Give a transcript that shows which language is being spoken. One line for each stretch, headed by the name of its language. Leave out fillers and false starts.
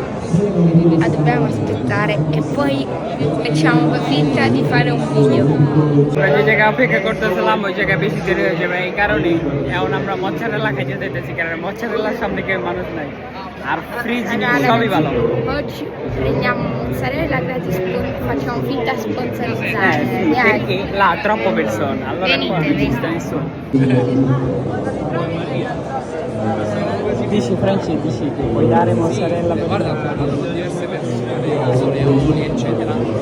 Italian: Dobbiamo aspettare e poi facciamo finta di fare un video.
Bangla: যে জায়গায় অপেক্ষা করতেছিলাম ওই জায়গায় বেশি দেরি হয়ে যাবে এই কারণে এখন আমরা মচ্ছারেলা খাইতে দিতেছি কারণ মচ্ছারেলার সামনে কেউ মানুষ নাই আর ফ্রি জিনিস সবই ভালো
Italian: Oggi prendiamo mozzarella gratis, facciamo finta sponsorizzare. perché là troppo persone allora Venite, qua non ci sta nessuno dici Franci dici che puoi dare mozzarella per Guarda, diverse persone, sono leoni, eccetera.